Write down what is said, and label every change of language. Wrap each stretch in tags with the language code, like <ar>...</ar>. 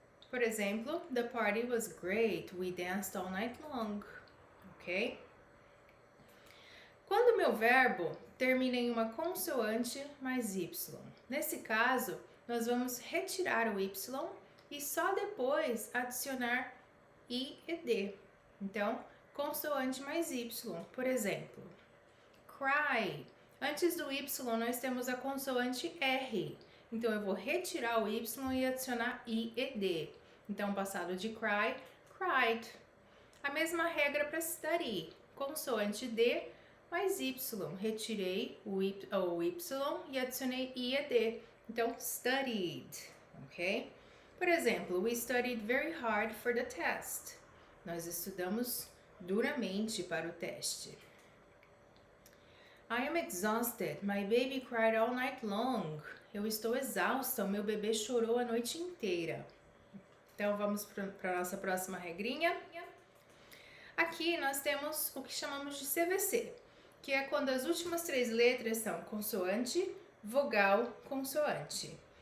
<pt>Por exemplo,</pt> <en>the party was great. We danced all night long. Ok?</en> <pt>Quando o meu verbo termina em uma consoante mais y. Nesse caso, nós vamos retirar o y e só depois adicionar I e D. Então, consoante mais Y. Por exemplo, cry. Antes do Y, nós temos a consoante R. Então, eu vou retirar o Y e adicionar I e D. Então, passado de cry, cried. A mesma regra para study. Consoante D mais Y. Retirei o Y e adicionei I e D. Então, studied. Ok? Por exemplo,</pt> <en>we studied very hard for the test.</en> <pt>Nós estudamos duramente para o teste.</pt> <en>I am exhausted. My baby cried all night long.</en> <pt>Eu estou exausta. O meu bebê chorou a noite inteira. Então, vamos para a nossa próxima regrinha. Aqui nós temos o que chamamos de CVC, que é quando as últimas três letras são consoante, vogal, consoante.</pt>